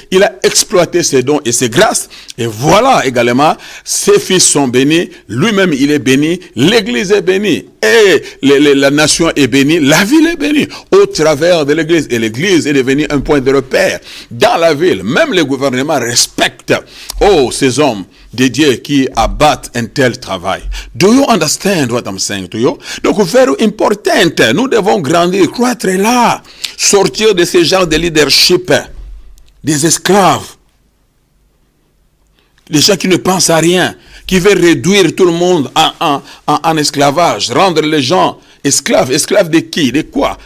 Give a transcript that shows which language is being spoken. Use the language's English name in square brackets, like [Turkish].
[French] Il a exploité ses dons et ses grâces. Et voilà également, ses fils sont bénis, lui-même il est béni, l'église est bénie. Et la nation est bénie, la ville est bénie au travers de l'église. Et l'église est devenue un point de repère. Dans la ville, même le gouvernement respecte ces hommes dédiés qui abattent un tel travail. [English] Do you understand what I'm saying to you? Donc, very important. [French] Nous devons grandir, croître là, sortir de ce genre de leadership, des esclaves, des gens qui ne pensent à rien, qui veulent réduire tout le monde en esclavage, rendre les gens esclaves. Esclaves de qui? De quoi?